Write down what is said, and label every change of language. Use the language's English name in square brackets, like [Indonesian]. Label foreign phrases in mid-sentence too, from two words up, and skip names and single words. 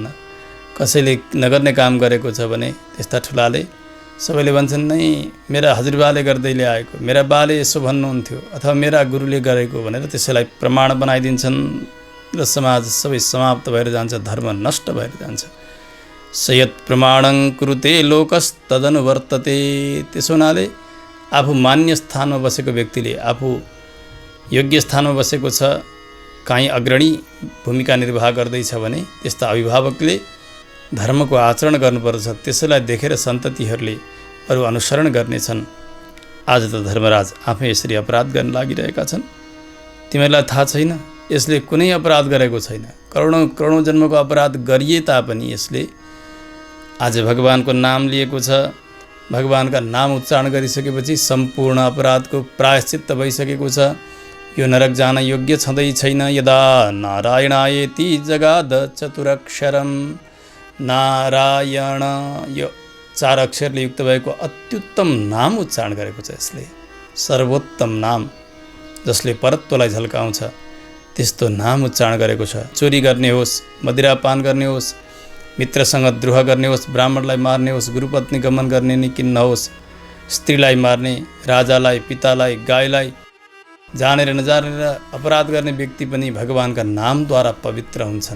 [Nepali] कसैले नगर्ने काम गरेको छ भने त्यस्ता ठुलाले सबैले भन्छन्, नै मेरा हजुरबाले गर्दै ल्याएको, मेरा बाले यसो भन्नुहुन्थ्यो, अथवा मेरा गुरुले गरेको भनेर त्यसैलाई प्रमाण बनाइदिन्छन् र समाज सबै समाप्त भएर जान्छ, धर्म नष्ट भएर जान्छ। [Sanskrit] सयत् प्रमाणं कुरुते लोकस्तदनुवर्तते। [Nepali] त्यसो हुनाले आफू मान्य स्थानमा बसेको व्यक्तिले, आफू योग्य स्थानमा बसेको छ, काहीँ अग्रणी भूमिका निर्वाह गर्दैछ भने त्यस्ता अभिभावकले धर्मको आचरण गर्नुपर्छ। त्यसैलाई देखेर सन्ततिहरूले अरू अनुसरण गर्नेछन्। आज त धर्मराज आफै यसरी अपराध गर्न लागिरहेका छन्। तिमीहरूलाई थाहा छैन, यसले कुनै अपराध गरेको छैन। करोडौँ करोडौँ जन्मको अपराध गरिए तापनि यसले आज भगवानको नाम लिएको छ। भगवानका नाम उच्चारण गरिसकेपछि सम्पूर्ण अपराधको प्रायश्चित्त भइसकेको छ। यो नरक जान योग्य छँदै छैन। [Sanskrit] यदा नारायणायेति जगाद चतुरक्षरम। [Nepali] नारायण यो 4 अक्षरले युक्त भएको अत्युत्तम नाम उच्चारण गरेको छ यसले। सर्वोत्तम नाम जसले परत्वलाई झल्काउँछ त्यस्तो नाम उच्चारण गरेको छ। चोरी गर्ने होस्, मदिरापान गर्ने होस्, मित्रसँग द्रोह गर्ने होस्, ब्राह्मणलाई मार्ने होस्, गुरुपत्नी गमन गर्ने नि किन्न होस्, स्त्रीलाई मार्ने, राजालाई, पितालाई, गाईलाई, जानेर नजानेर अपराध गर्ने व्यक्ति पनि भगवानका नामद्वारा पवित्र हुन्छन्।